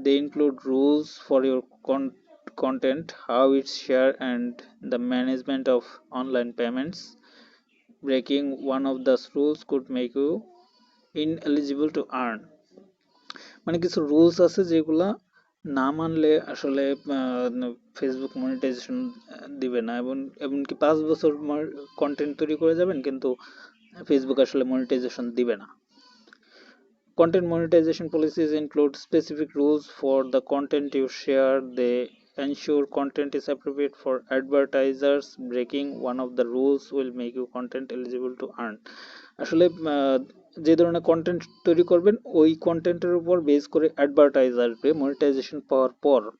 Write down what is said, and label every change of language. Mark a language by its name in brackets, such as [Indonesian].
[English] They include rules for your content, how it's shared, and the management of online payments. Breaking one of those rules could make you ineligible to earn. [Bangla] মানে কিছু rules আছে যেগুলা না মানলে আসলে Facebook monetization দিবে না, এবং এমনকি 5 বছর কন্টেন্ট তৈরি করে যাবেন কিন্তু ফেসবুক আসলে মনিটাইজেশন দিবে না। [English] Content monetization policies include specific rules for the content you share. They ensure content is appropriate for advertisers. Breaking one of the rules will make you content eligible to earn. [Bangla] আসলে যে ধরনের content তৈরি করবেন ওই কন্টেন্টের উপর base করে advertiser আসবে মনিটাইজেশন পাওয়ার পর।